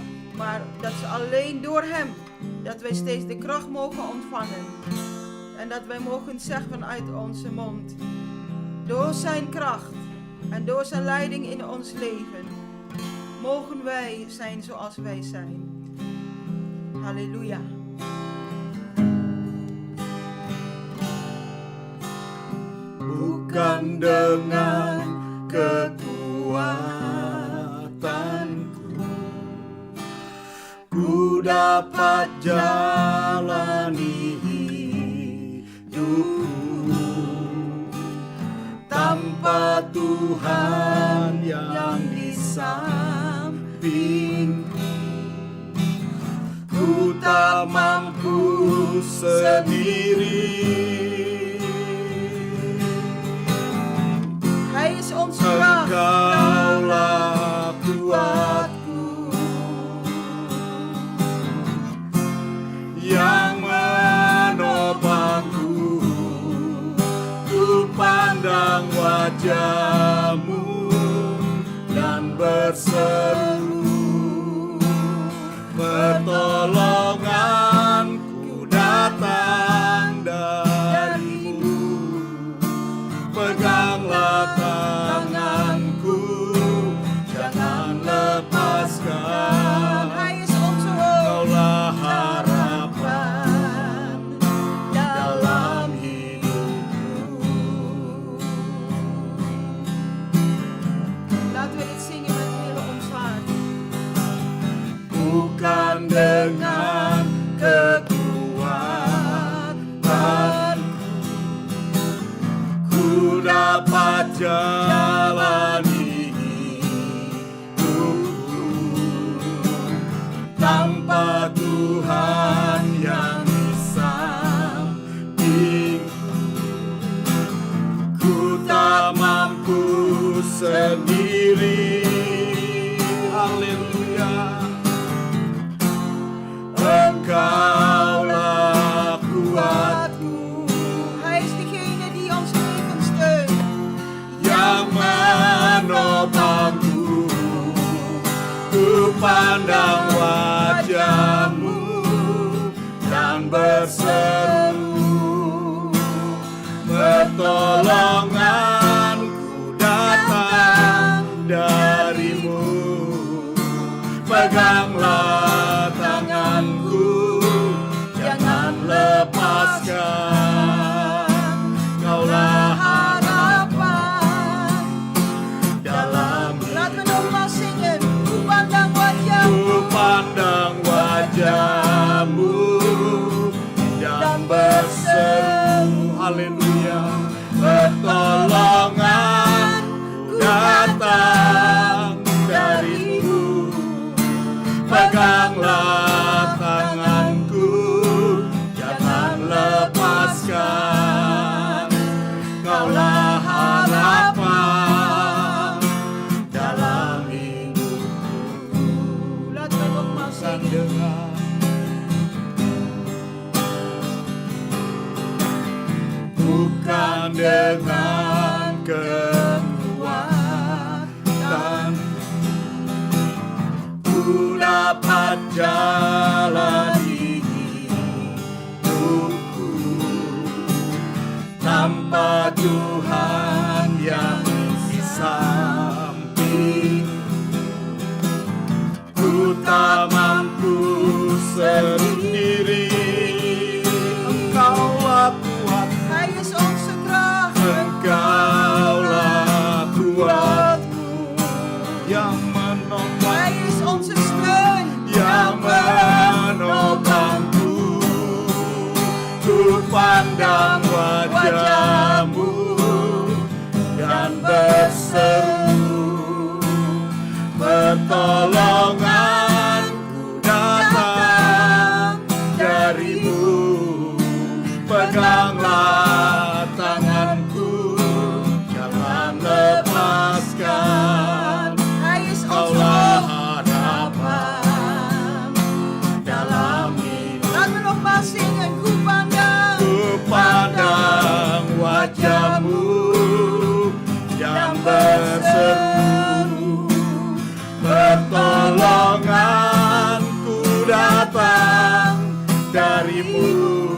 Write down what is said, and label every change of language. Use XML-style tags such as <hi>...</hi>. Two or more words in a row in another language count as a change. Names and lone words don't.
<nl>Maar dat is alleen door Hem. Dat wij steeds de kracht mogen ontvangen. En dat wij mogen zeggen vanuit onze mond. Door zijn kracht en door zijn leiding in ons leven. Mogen wij zijn zoals wij zijn.</nl> <id>Haleluya. Bukan dengan kekuatanku ku dapat jalani hidupku tanpa Tuhan yang di sampingku. Ku tak mampu sendiri.</id> <nl>Hij is onze kracht.</nl> <id>Engkaulah kuatku yang menopangku. Ku pandang wajah-Mu dan berseru, pertolonganku datang dari-Mu. Peganglah tanganku, jangan lepaskan.</id> <nl>Hij is onze hoop.</nl> <id>Kaulah harapan dalam hidupku.</id> <nl>Laten we dit zingen met heel ons hart.</nl> <id>Bukan dengan kekuatan ku dapat jalani hidupku tanpa Tuhan yang di sampingku. Ku tak mampu sendiri. Haleluya. Engkaulah kuatku</id> <nl>Hij is degene die ons leven steunt.</nl> <id>yang menopangku. Ku pandang wajah-Mu dan berseru, pertolonganku datang dari-Mu. Peganglah tanganku, jangan lepaskan. Kaulah harapan dalam</id> <nl>Laten we nogmaals zingen.</nl> <id>Ku pandang wajah-Mu. Ku pandang wajah-Mu dan berseru, haleluya, pertolonganku datang dari-Mu. Peganglah tanganku, jangan lepaskan. Kaulah harapan dalam hidupku.</id> <nl>Laten we nogmaals</nl> <id>Bukan</id> <nl>zingen.</nl> <id>dengan bukan dengan kekuatan ku dapat jalani hidupku tanpa Tuhan yang di sampingku. Ku tak mampu sendiri. Engkaulah kuat,</id> <nl>Hij is onze kracht.</nl> <id>Engkaulah kuatku yang menopang,</id> <nl>Hij is onze steun.</nl> <id>yang menopangku. Ku pandang wajah-Mu dan berseru, pertolonganku datang dari-Mu. Peganglah tanganku, jangan lepaskan.</id> <nl>Hij is onze</nl> <id>Kaulah</id> <nl>hoop.</nl> <id>harapan dalam hidup.</id> <nl>Laten we nogmaals zingen.</nl> <id>Ku pandang. Ku pandang wajah-Mu yang berseru, pertolonganku datang dari-Mu.</id>